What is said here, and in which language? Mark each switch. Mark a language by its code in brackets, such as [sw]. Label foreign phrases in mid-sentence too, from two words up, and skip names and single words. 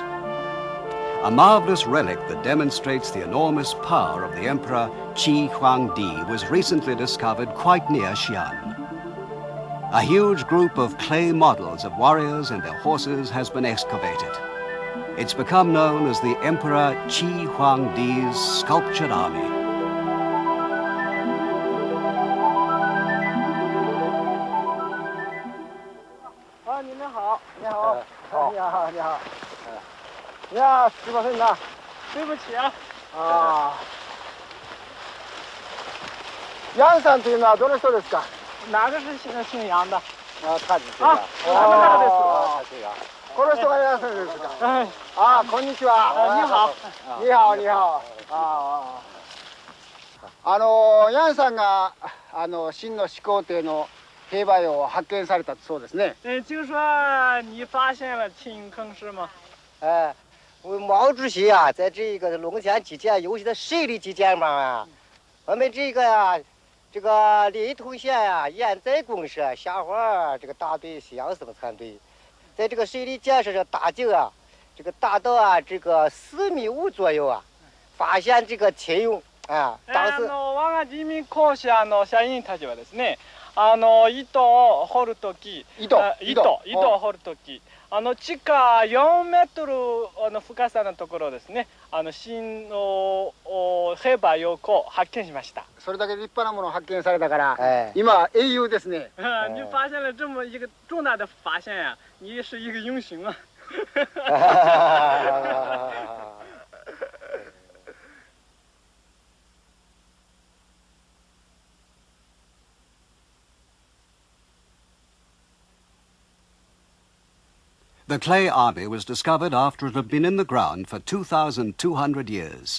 [en] A marvelous relic that demonstrates the enormous power of the Emperor Qi Huangdi was recently discovered quite near Xi'an. A huge group of clay models of warriors and their horses has been excavated. It's become known as the Emperor Qi Huangdi's sculptured army. [ja] Yeah, すいませんな。 [zh] 对不起啊。 [ja] 杨さんというのはどの人ですか？ [zh] 哪个是姓杨的？啊，他 [ja] ですか。あ、あの方です。この人が楊さんですか。はい。あ、こんにちは。 [zh] 你好。你好、你好。 [ja] 楊さんが秦の始皇帝の兵馬俑を発見されたそうですね。 [zh] 听说你发现了秦坑是吗？毛主席啊，在这个龙泉基建尤其在水利基建方面，我们这个临潼县呀，盐载公社下环这个大队西洋生产队，在这个水利建设上打井啊，这个达到这个4.5米左右啊，发现这个秦俑啊。 [ja] 当時我が人民公社の社員たちはですね、糸を掘るとき、糸を掘るとき。地下4メートルの深さのところですね、新の兵馬俑を発見しました。それだけ立派なものを発見されたから、今英雄ですね。 [zh] 你发现了这么一个重大的发现呀，你是一个英雄啊。 [en] The clay army was discovered after it had been in the ground for 2,200 years.